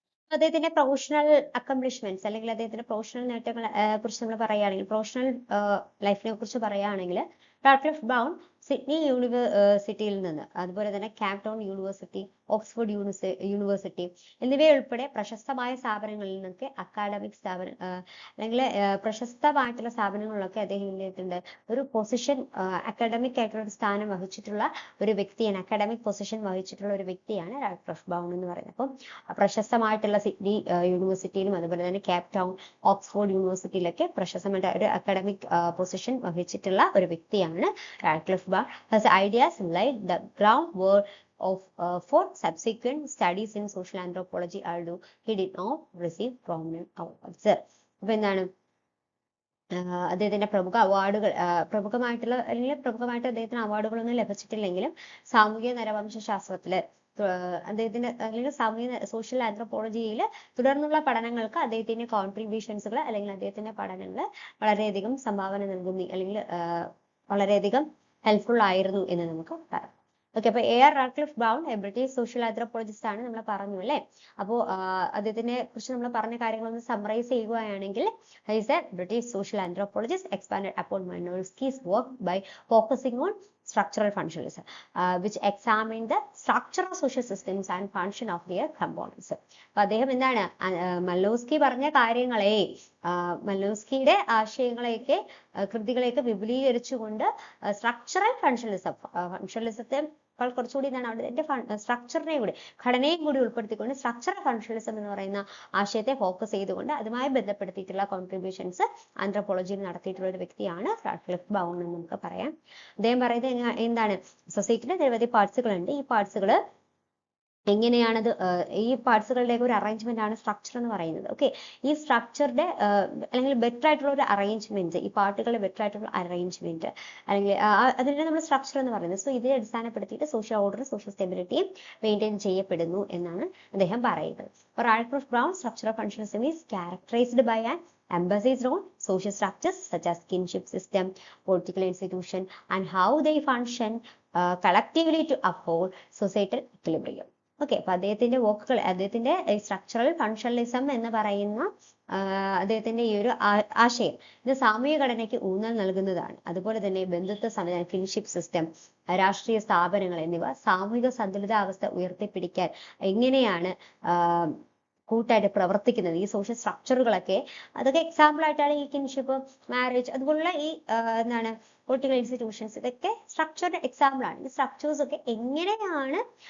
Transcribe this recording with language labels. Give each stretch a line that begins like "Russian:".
Malayalam: അദ്ദേഹത്തിന്റെ professional accomplishments അല്ലെങ്കിൽ അദ്ദേഹത്തിന്റെ പ്രൊഫഷണൽ നേട്ടങ്ങളെ കുറിച്ച് നമ്മൾ പറയുകയാണെങ്കിൽ, പ്രൊഫഷണൽ ലൈഫിനെ കുറിച്ച് പറയുകയാണെങ്കിൽ, റാഡ്ക്ലിഫ് ബ്രൗൺ സിഡ്നി യൂണിവേഴ്സിറ്റിയിൽ നിന്ന്, അതുപോലെ തന്നെ cap town university, Oxford university എന്നിവയുൾപ്പെടെ പ്രശസ്തമായ സ്ഥാപനങ്ങളിൽ നിന്നൊക്കെ അക്കാഡമിക് സ്ഥാപനം അല്ലെങ്കിൽ പ്രശസ്തമായിട്ടുള്ള സ്ഥാപനങ്ങളിലൊക്കെ അദ്ദേഹത്തിന്റെ ഒരു പൊസിഷൻ, അക്കാഡമിക് ആയിട്ടുള്ള ഒരു സ്ഥാനം വഹിച്ചിട്ടുള്ള ഒരു വ്യക്തിയാണ്, അക്കാഡമിക് പൊസിഷൻ വഹിച്ചിട്ടുള്ള ഒരു വ്യക്തിയാണ് റാഡ്ക്ലിഫ് ബ്രൗൺ എന്ന് പറയുന്നത്. അപ്പം പ്രശസ്തമായിട്ടുള്ള സിഡ്നി യൂണിവേഴ്സിറ്റിയിലും അതുപോലെ തന്നെ ക്യാപ് ടൗൺ, ഓക്സ്ഫോർഡ് യൂണിവേഴ്സിറ്റിയിലൊക്കെ പ്രശസ്തമായിട്ട് ഒരു അക്കാഡമിക് പൊസിഷൻ വഹിച്ചിട്ടുള്ള ഒരു വ്യക്തിയാണ് Radcliffe brown.
English: His ideas laid the groundwork for subsequent studies in social anthropology, although he did not receive prominent awards.
Malayalam: അപ്പൊ എന്താണ് അദ്ദേഹത്തിന്റെ പ്രമുഖമായിട്ടുള്ള അല്ലെങ്കിൽ പ്രമുഖമായിട്ട് അദ്ദേഹത്തിന് അവാർഡുകളൊന്നും ലഭിച്ചിട്ടില്ലെങ്കിലും സാമൂഹിക നരവംശ ശാസ്ത്രത്തില് അദ്ദേഹത്തിന്റെ അല്ലെങ്കിൽ സോഷ്യൽ ആന്ത്രോപോളജിയിൽ തുടർന്നുള്ള പഠനങ്ങൾക്ക് അദ്ദേഹത്തിന്റെ കോൺട്രിബ്യൂഷൻസുകൾ അല്ലെങ്കിൽ അദ്ദേഹത്തിന്റെ പഠനങ്ങൾ വളരെയധികം സംഭാവന നൽകുന്നു അല്ലെങ്കിൽ വളരെയധികം ഹെൽപ്ഫുൾ ആയിരുന്നു എന്ന് നമുക്ക് പറയാം. ഓക്കെ, അപ്പൊ AR Radcliffe brown British social anthropologist ആണ്, നമ്മൾ പറഞ്ഞു അല്ലേ. അപ്പോൾ അദ്ദേഹത്തിനെ കുറിച്ച് നമ്മൾ പറഞ്ഞ കാര്യങ്ങളൊന്ന് സമ്മറൈസ് ചെയ്യുകയാണെങ്കിൽ,
English: Is a British social anthropologist expanded upon Malinowski's work by focusing on structural functionalism, which examined the structural social systems and function of their components.
Malayalam: അപ്പൊ അദ്ദേഹം എന്താണ് മലിനോസ്കി പറഞ്ഞ കാര്യങ്ങളെ, മലിനോസ്കിയുടെ ആശയങ്ങളെയൊക്കെ കൃതികളെയൊക്കെ വിപുലീകരിച്ചുകൊണ്ട് സ്ട്രക്ചറൽ ഫങ്ഷണലിസത്തെ കുറച്ചുകൂടി എന്താണ് അവിടെ സ്ട്രക്ചറിനെ കൂടി ഘടനയും കൂടി ഉൾപ്പെടുത്തിക്കൊണ്ട് സ്ട്രക്ചറൽ ഫങ്ഷണലിസം എന്ന് പറയുന്ന ആശയത്തെ ഫോക്കസ് ചെയ്തുകൊണ്ട് അതുമായി ബന്ധപ്പെടുത്തിയിട്ടുള്ള കോൺട്രിബ്യൂഷൻസ് ആന്ത്രോപോളജിയിൽ നടത്തിയിട്ടുള്ള ഒരു വ്യക്തിയാണ് റാഡ്ക്ലിഫ് ബ്രൗൺ എന്ന് നമുക്ക് പറയാം. അദ്ദേഹം പറയുന്നത് എന്താണ്, സൊസൈറ്റിയുടെ നിരവധി പാർട്സുകളുണ്ട്. ഈ പാർട്സുകൾ എങ്ങനെയാണത്, ഈ പാർട്സുകളുടെ ഒരു അറേഞ്ച്മെന്റ് ആണ് സ്ട്രക്ചർ എന്ന് പറയുന്നത്. ഓക്കെ, ഈ സ്ട്രക്ചറുടെ അല്ലെങ്കിൽ ബെറ്റർ ആയിട്ടുള്ള ഒരു അറേഞ്ച്മെന്റ്, ഈ പാർട്ടുകളുടെ ബെറ്റർ ആയിട്ടുള്ള അറേഞ്ച്മെന്റ് അല്ലെങ്കിൽ അതിനെ നമ്മൾ സ്ട്രക്ചർ എന്ന് പറയുന്നത്. സോ ഇതിനെ അടിസ്ഥാനപ്പെടുത്തിയിട്ട് സോഷ്യൽ ഓർഡർ, സോഷ്യൽ സ്റ്റെബിലിറ്റിയും മെയിൻറ്റെയിൻ ചെയ്യപ്പെടുന്നു എന്നാണ് അദ്ദേഹം പറയുന്നത്.
English: Radcliffe Brown structure of functionalism is characterised by an emphasis on social structures such as kinship system, political institution, and how they function collectively to uphold societal equilibrium.
Malayalam: Okay, അപ്പൊ അദ്ദേഹത്തിന്റെ വർക്കുകൾ, അദ്ദേഹത്തിന്റെ structural functionalism എന്ന് പറയുന്ന അദ്ദേഹത്തിന്റെ ഈ ഒരു ആശയം ഇത് സാമൂഹിക ഘടനയ്ക്ക് ഊന്നൽ നൽകുന്നതാണ്. അതുപോലെ തന്നെ ബന്ധുത്വ സംവിധാനം, കിൻഷിപ്പ് സിസ്റ്റം, രാഷ്ട്രീയ സ്ഥാപനങ്ങൾ എന്നിവ സാമൂഹിക സന്തുലിതാവസ്ഥ ഉയർത്തിപ്പിടിക്കാൻ എങ്ങനെയാണ് കൂട്ടായിട്ട് പ്രവർത്തിക്കുന്നത്, ഈ സോഷ്യൽ സ്ട്രക്ചറുകളൊക്കെ അതൊക്കെ എക്സാമ്പിൾ ആയിട്ടാണ് ഈ കിൻഷിപ്പ്, മാരേജ്, അതുപോലുള്ള ഈ എന്താണ് പൊളിറ്റിക്കൽ ഇൻസ്റ്റിറ്റ്യൂഷൻസ്, ഇതൊക്കെ സ്ട്രക്ചറുടെ എക്സാമ്പിൾ ആണ്. ഈ സ്ട്രക്ചേഴ്സ് ഒക്കെ എങ്ങനെയാണ്